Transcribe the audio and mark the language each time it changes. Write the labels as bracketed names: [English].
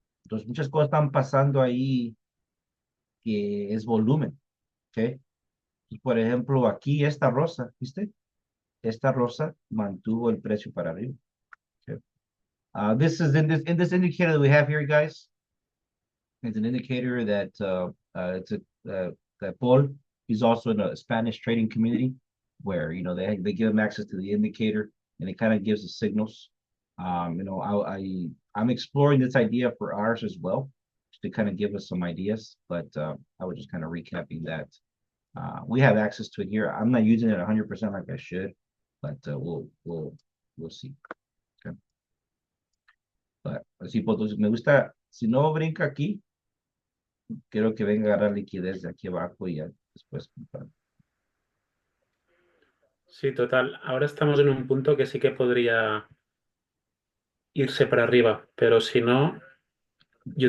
[Spanish] Entonces, muchas cosas están pasando ahí que es volumen. ¿Ok? Y por ejemplo, aquí esta rosa, ¿viste? Esta rosa mantuvo el precio para arriba. ¿Ok? [English] This is in this indicator that we have here, guys. It's an indicator that it's a that Paul is also in a Spanish trading community where they give him access to the indicator and it kind of gives the signals. I'm exploring this idea for ours as well to kind of give us some ideas, but I was just kind of recapping that. We have access to it here. I'm not using it 100% like I should, but we'll see. Okay. [Spanish] But así, pues, me gusta, si no brinca aquí, quiero que venga a agarrar liquidez de aquí abajo y ya después comprar. Sí, total. Ahora estamos en un punto que sí que podría irse para arriba, pero si no, yo